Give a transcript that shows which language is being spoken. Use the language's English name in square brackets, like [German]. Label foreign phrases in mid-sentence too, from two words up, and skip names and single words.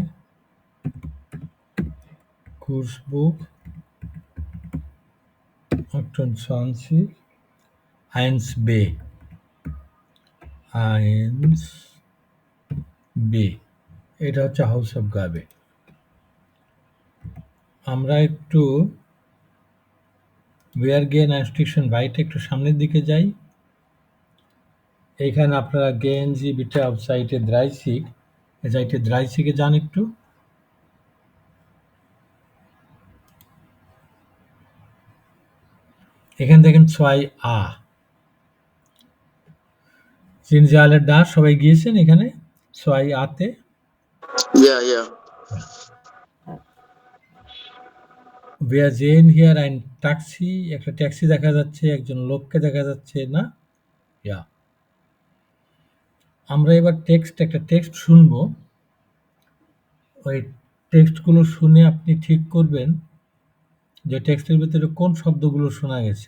[Bangla] কোর্স বুক 28 1b, 1b, এটা হচ্ছে Hausaufgabe। আমরা একটু [German] Wir gehen ein Stückchen weiter, [Bangla] একটু সামনের দিকে যাই। এইখানে আপনারা [German] gehen Sie bitte auf Seite 30, Seite 30 [Bangla] এ যান একটু। এখানে দেখেন [German] 2a, sind Sie alle da? [Bangla] সবাই গিয়েছেন এখানে 2a তে? [German] ja ja. Wir sehen hier ein Taxi, [Bangla] একটা ট্যাক্সি দেখা যাচ্ছে, একজন লোককে দেখা যাচ্ছে না? Ja. আমরা এবার একটা টেক্সট শুনবো। ওই টেক্সটগুলো শুনে আপনি ঠিক করবেন যে টেক্সটের ভিতরে কোন শব্দগুলো শোনা গেছে।